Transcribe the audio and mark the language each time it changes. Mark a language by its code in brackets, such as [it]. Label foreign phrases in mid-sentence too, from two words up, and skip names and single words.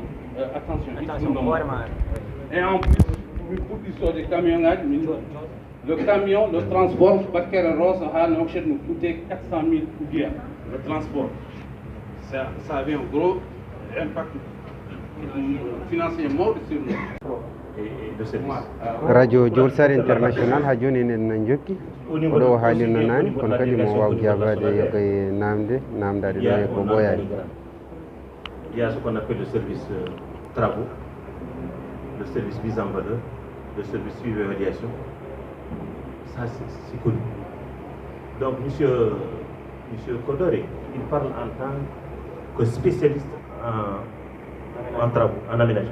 [fr] Attention, et en plus, pour l'histoire des camions, le camion, le transport, Bakar Rose, nous coûtait 400 000 billets. Le transport, ça avait un gros impact financier mort sur nous. [ff] Radio Diolsar International ha joni en jokki oɗo haalirno nani kono kadi mo waw jabade koye namdade ɗo e ko ɓoyani. [fr] Il y a ce qu'on appelle le service travaux, le service mise en valeur, le service suivi et évaluation. Ça, c'est connu. Donc, monsieur Kodoré, il parle en tant que spécialiste en travaux, en aménagement.